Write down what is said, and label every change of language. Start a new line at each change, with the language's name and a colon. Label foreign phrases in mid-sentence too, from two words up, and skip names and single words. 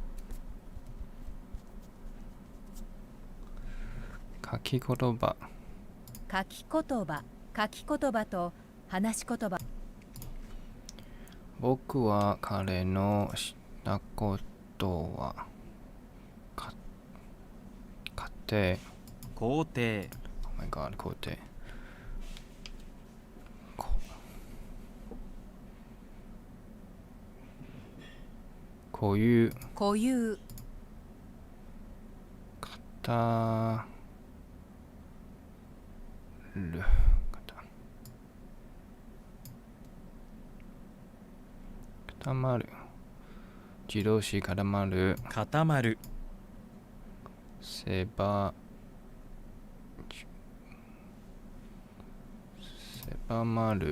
Japanese: 書き言葉。書き言葉、書き言葉と話し言葉。僕は彼のしたことは家庭。肯定。
English: Oh my god,
Japanese: 肯定。固有。固有。固まる。自動詞固まる。固まる。狭まる。